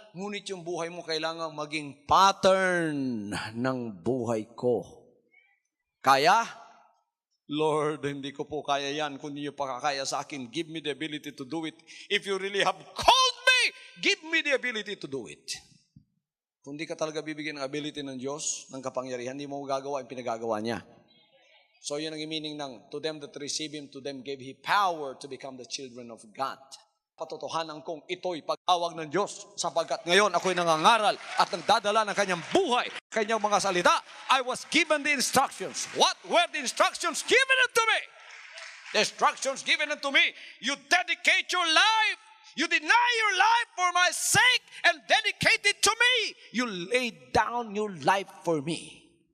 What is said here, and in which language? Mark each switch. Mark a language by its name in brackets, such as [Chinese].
[Filipino] Ngunit yung buhay mo kailangan maging pattern ng buhay ko. Kaya? Lord, hindi ko po kaya yan. Kung hindi nyo pakakaya sa akin, [English] give me the ability to do it. If you really have called me, give me the ability to do it. [Filipino] Kung di ka talaga bibigyan ng ability ng Diyos, ng kapangyarihan, hindi mo gagawa ang pinagagawa niya. [English] So [Filipino] yun ang meaning ng, [English] to them that receive Him, to them gave He power to become the children of God. [Filipino] Patotohanan kong ito'y pag-awag ng Diyos, sapagkat ngayon ako'y nangangaral at nagdadala ng kanyang buhay, kanyang mga salita. [English] I was given the instructions. What were the instructions given unto me? The instructions given unto me, you dedicate your life. You deny your life for my sake and dedicate it to me. You laid down your life for me.